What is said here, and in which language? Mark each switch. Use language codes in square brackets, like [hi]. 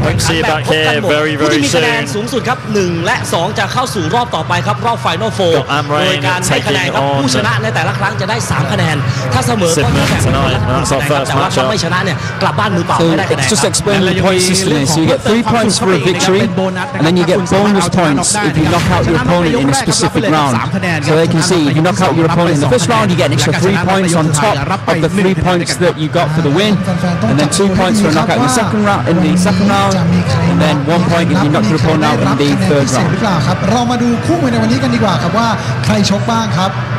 [en] Hope to see you back here very, very soon. [th] สูงสุดครับ1และ2จะเข้าสู่รอบต่อไปครับรอบไฟนอลโฟร์โดยการให้คะแนนครับผู้ชนะในแต่ละครั้งจะได้3คะแนนถ้าเสมอก็แข่งไปแต่ว่าถ้าไม่ชนะเนี่ยกลับบ้านมือเปล่าไม่ได้คะแนน [en] Just explain the point system. So you get 3 points for a victory, and then you get bonus points if you knock out your opponent in a specific round. So they can see if you knock out your opponent in the first round, you get an extra 3 points on top of the 3 points that you got for the win, and then 2 points for a knockout in the second round, and then 1 point if you knock your opponent out in the third round. [th] เรามาดูคู่มวยในวันนี้กันดีกว่าครับว่าใครชกบ้างครับ